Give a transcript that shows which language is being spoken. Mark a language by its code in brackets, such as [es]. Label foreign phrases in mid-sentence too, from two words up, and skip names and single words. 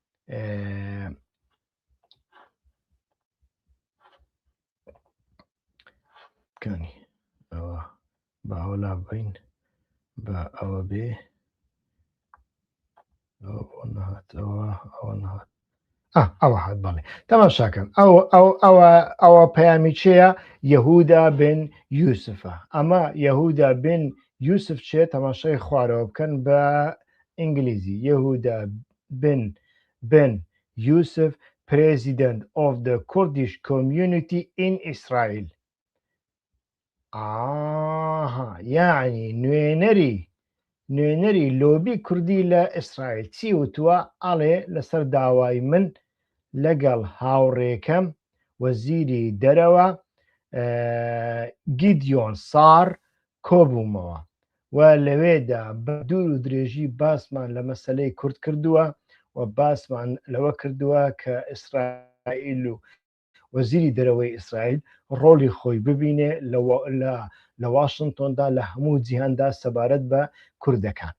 [ckb] کانی ئەوە باوەلا بین بە ئەوە بێ ئەوە هات بەڵێ تەماشاکەم. ئەوە پەیامی چەیە؟ یەهودا بن یوسفە. ئەمە یەهودا بن یوسف چێ؟ تەماشای خوارەوە بکەن بە ئینگلیزی. [en] یەهودا بن یوسف President of the Kurdish community in Israel. [ckb] یعنی نوێنەری لۆبی کوردی لە ئیسرائیل چی وتووە؟ ئەڵێ لەسەر داوای من لەگەڵ هاوڕێکەم وەزیری دەرەوە گیدیۆن سار کۆبوومەوە و لەوێدا بە دوور و درێژی باسمان لە مەسەلەی کورد کردووە و باسمان لەوە کردووە کە ئیسرائیل و وەزیری دەرەوەی ئیسرائیل ڕۆڵی خۆی ببینێ لە واشنتۆندا لە هەموو جیهاندا سەبارەت بە کوردەکان.